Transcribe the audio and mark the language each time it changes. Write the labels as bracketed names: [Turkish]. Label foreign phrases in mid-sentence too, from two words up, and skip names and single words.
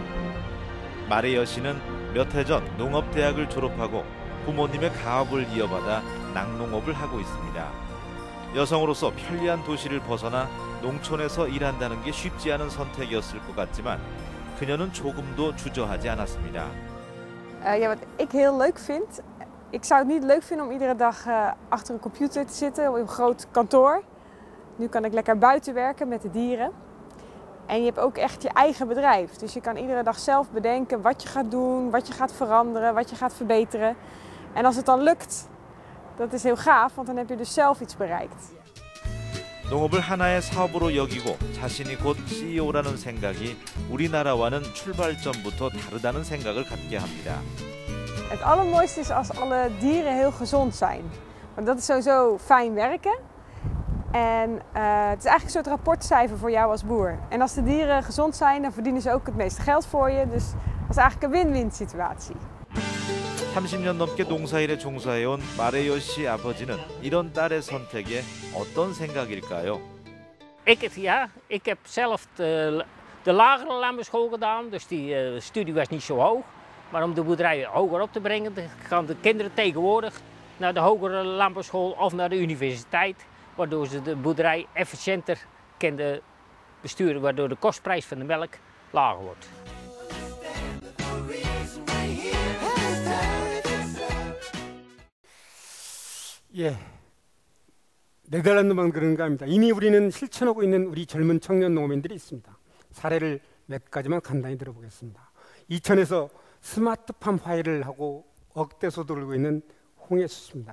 [Korean] 마레여 씨는 몇 해 전 농업대학을 졸업하고 부모님의 가업을 이어받아 낙농업을 하고 있습니다. 여성으로서 편리한 도시를 벗어나 농촌에서 일한다는 게 쉽지 않은 선택이었을 것 같지만 그녀는 조금도 주저하지 않았습니다. [Dutch] Ja, wat ik heel leuk vind, ik zou het niet leuk vinden om iedere dag achter een computer te zitten op een groot kantoor. Nu kan ik lekker buiten werken met de dieren. En je hebt ook echt je eigen bedrijf. Dus je kan iedere dag zelf bedenken wat je gaat doen, wat je gaat veranderen, wat je gaat verbeteren. En als het dan lukt, dat is heel gaaf, want dan heb je dus zelf iets bereikt. [Korean] 농업을 하나의 사업으로 여기고 자신이 곧 CEO라는 생각이 우리나라와는 출발점부터 다르다는 생각을 갖게 합니다. [Dutch] Het allermooiste is als alle dieren heel gezond zijn. Want dat is sowieso fijn werken. En het is eigenlijk een soort rapportcijfer voor jou als boer. En als de dieren gezond zijn, dan verdienen ze ook het meeste geld voor je. Dus dat is eigenlijk een win-win situatie. [Korean] 30년 넘게 농사일에 종사해온 마레여 씨 아버지는 이런 딸의 선택에 어떤 생각일까요? [Dutch] Ik heb zelf de lagere landbouwschool gedaan, dus die studie was niet zo hoog. Maar om de boerderij hoger op te brengen, gaan de kinderen tegenwoordig naar de hogere landbouwschool of naar de universiteit, waardoor ze de boerderij efficiënter kunnen besturen, waardoor de kostprijs van de melk lager wordt. [Korean] 예, 네덜란드만 그런가 합니다. 이미 우리는 실천하고 있는 우리 젊은 청년 농업인들이 있습니다. 사례를 몇 가지만 간단히 들어보겠습니다. 이천에서 스마트팜 화해를 하고 억대소 돌고 있는 홍혜수입니다.